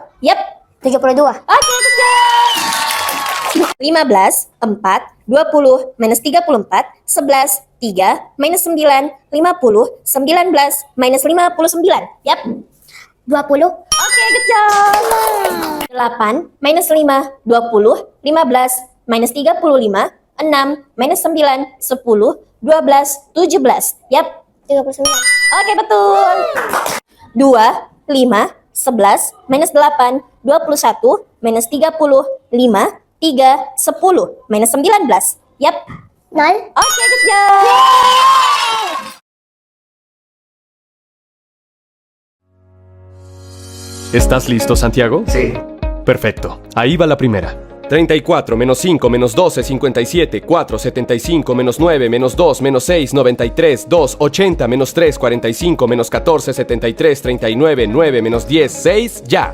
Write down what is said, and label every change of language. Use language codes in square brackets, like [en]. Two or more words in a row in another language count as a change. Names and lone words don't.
[id] Yap, 32. Oke, [en] good job. [id] 15, 4, 20, minus 34, 11, 3, minus 9, 50, 19, minus 59. Yap. 20. Oke, [en] good job. [id] 8, minus 5, 20, 15, minus 35, 6, minus 9, 10, 12, 17. Yap. 39. Oke, betul. 2, 5, 11, minus 8, 21, minus 30, 5, 3, 10, minus 19. Yap. 0. Oke, [en] good job. [es] ¿Estás listo, Santiago? Sí. Perfecto. Ahí va la primera. 34 menos 5 menos 12, 57, 4, 75, menos 9, menos 2, menos 6, 93, 2, 80, menos 3, 45, menos 14, 73, 39, 9, menos 10, 6, ya.